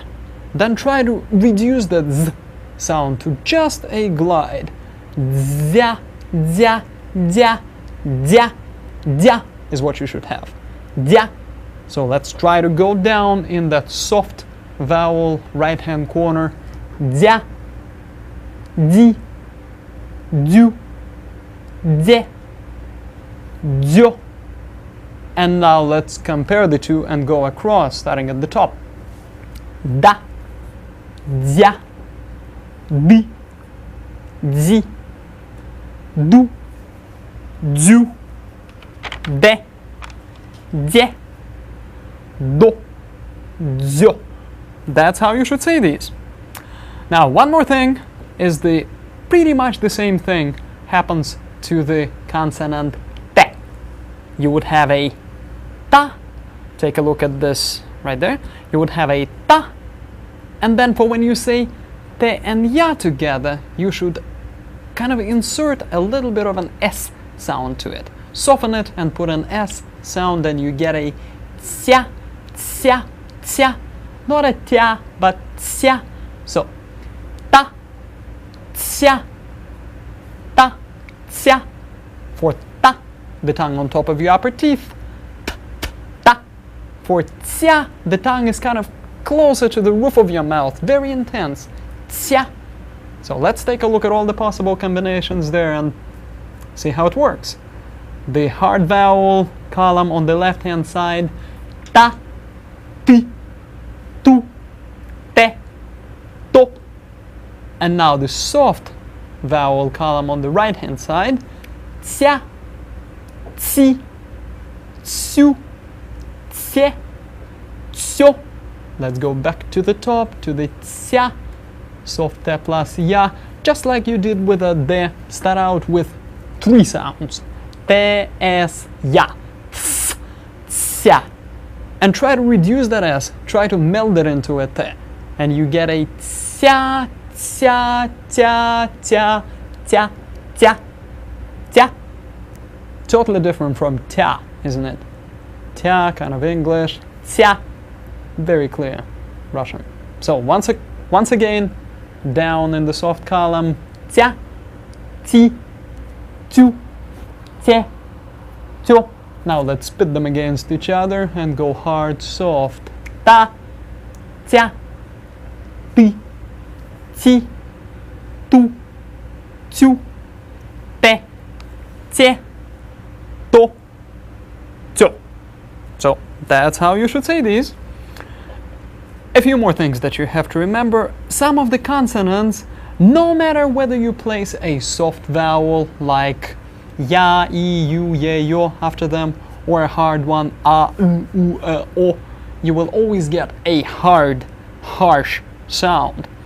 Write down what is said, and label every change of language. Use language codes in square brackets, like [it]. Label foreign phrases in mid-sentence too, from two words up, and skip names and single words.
[en] Then try to reduce that Z sound to just a glide. Zya, zya, zya, zya, zya is what you should have. Zya. So let's try to go down in that soft vowel right hand corner. Zya, di, du, de, dzo. And now let's compare the two and go across, starting at the top. Da, dzya, di, dzi, du, dzu, de, dje, do, dzo. That's how you should say these. Now, one more thing is the Pretty much the same thing happens to the consonant T. You would have a ta. Take a look at this right there. You would have a ta. And then for when you say te and ya together, you should kind of insert a little bit of an S sound to it. Soften it and put an S sound, and you get a tsya, tsya, tsya. Not a tya, but tsya. So, ta, tsya, ta, tsya. For ta, the tongue on top of your upper teeth. Ta. For tsya, the tongue is kind of closer to the roof of your mouth, very intense. Tsya. So let's take a look at all the possible combinations there and see how it works. The hard vowel column on the left hand side, ta, ti, tu, te, to. And now the soft vowel column on the right hand side, tsya, tsi, tsu, tse, tsyo. Let's go back to the top, to the tsya, soft te plus ya, just like you did with a de. Start out with 3 sounds. Te, es, ya, s, tsya. And try to reduce that s, try to meld it into a te. And you get a tsya, tsya, tya, tya, tya, tya, tya. Totally different from tya, isn't it? Tya, kind of English. Tsya, very clear Russian. So once again, down in the soft column, tsya, ti, tu, te, to. Now let's pit them against each other and go hard, soft. Ta, tsya, ti, ti, tu, tu, te, tse, to, to. So that's how you should say these. A few more things that you have to remember. Some of the consonants, no matter whether you place a soft vowel like ya, I, U, ye, yo after them, or a hard one, a, u, o, you will always get a hard, harsh sound.